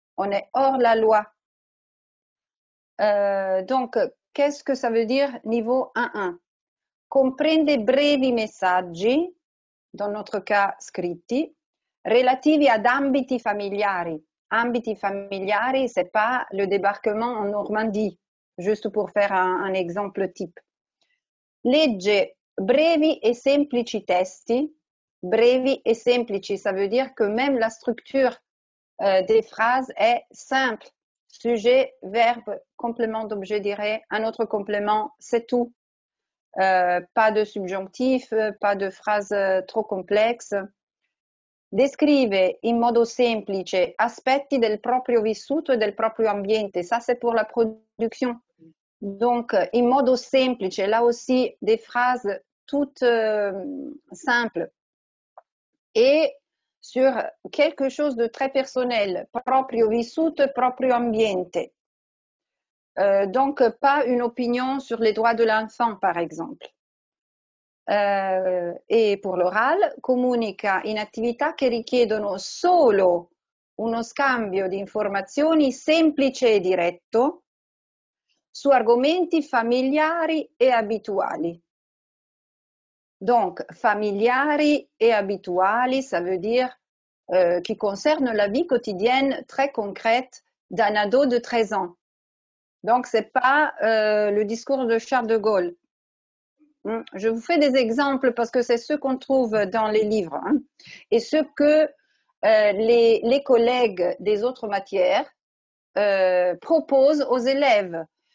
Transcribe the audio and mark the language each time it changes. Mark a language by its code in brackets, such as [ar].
[fr] On est hors la loi. Donc, qu'est-ce que ça veut dire niveau 1.1? [it] Comprende brevi messaggi, [fr] dans notre cas [it] scritti, relativi ad ambiti familiari. Ambiti familiari, [fr] c'est pas le débarquement en Normandie, juste pour faire un exemple type. [it] Legge brevi e semplici testi. [fr] Brevi et semplici, ça veut dire que même la structure des phrases est simple. Sujet, verbe, complément d'objet direct, un autre complément, c'est tout. Pas de subjonctif, pas de phrase trop complexe. [it] Descrive in modo semplice aspetti del proprio vissuto e del proprio ambiente. [fr] Ça, c'est pour la production. Donc, [it] in modo semplice, [fr] là aussi, des phrases toutes simples. Et sur quelque chose de très personnel, [it] proprio vissuto e proprio ambiente. [fr] Donc, pas une opinion sur les droits de l'enfant, par exemple. [it] E [fr] pour l'oral, [it] comunica in attività che richiedono solo uno scambio di informazioni semplice e diretto su argomenti familiari e abituali. [fr] Donc, familiari et habituali, ça veut dire qui concerne la vie quotidienne très concrète d'un ado de 13 ans. Donc, c'est pas le discours de Charles de Gaulle. Je vous fais des exemples parce que c'est ce qu'on trouve dans les livres et ce que les collègues des autres matières proposent aux élèves.